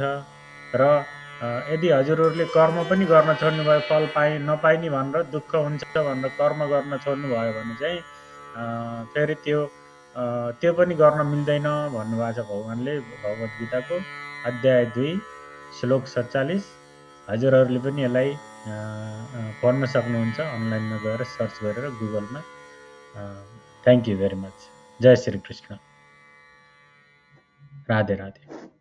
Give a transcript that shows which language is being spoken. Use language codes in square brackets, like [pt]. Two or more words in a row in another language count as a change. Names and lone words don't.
[ne] र यदि हजुरहरूले कर्म पनि गर्न छोड्नुभयो, फल नपाइने भनेर दुःख हुन्छ भनेर कर्म गर्न छोड्नुभयो भने चाहिँ फेरि त्यो पनि गर्न मिल्दैन भन्नुभएको छ भगवानले भगवत गीताको अध्याय 2 श्लोक 47। हजुरहरूले पनि यसलाई पढ्न सक्नुहुन्छ अनलाइनमा गएर सर्च गरेर गुगलमा। [en] thank you very much. [ne] जय श्री कृष्ण। राधे राधे।